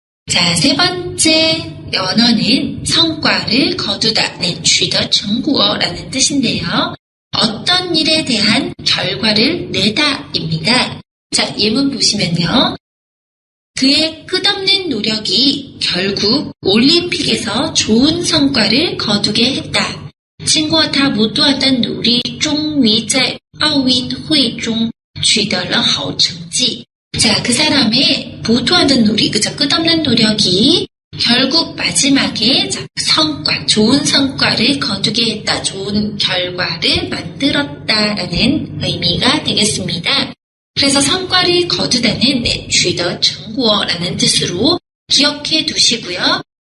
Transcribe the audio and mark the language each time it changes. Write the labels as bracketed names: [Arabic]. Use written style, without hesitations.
[Korean] 자, 세 번째 연어는 성과를 거두다, 取得成果라는 뜻인데요. 어떤 일에 대한 결과를 내다입니다. 자, 예문 보시면요. 그의 끝없는 노력이 결국 올림픽에서 좋은 성과를 거두게 했다. [Chinese] 经过他不断的努力，终于在奥运会中取得了好成绩. [Korean] 자, 그 사람의 보투하는 노력, 그죠? 끝없는 노력이 결국 마지막에 성과, 좋은 성과를 거두게 했다. 좋은 결과를 만들었다라는 의미가 되겠습니다. 그래서 성과를 거두다는 取得成果라는 뜻으로 기억해 두시고요.